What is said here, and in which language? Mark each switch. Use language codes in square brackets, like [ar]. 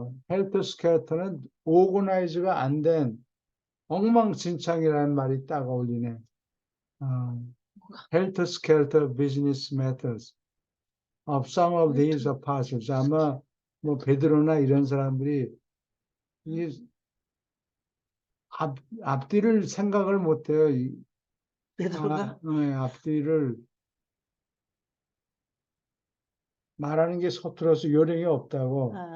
[ko] helter skelter는 오거나이즈가 안 된 엉망진창이라는 말이 딱 어울리네. [en] helter skelter business methods of some of these apostles. [ko] 아마 뭐 베드로나 이런 사람들이 이 앞뒤를 생각을 못해요. 베드로가 앞뒤를 말하는 게 서툴어서 요령이 없다고.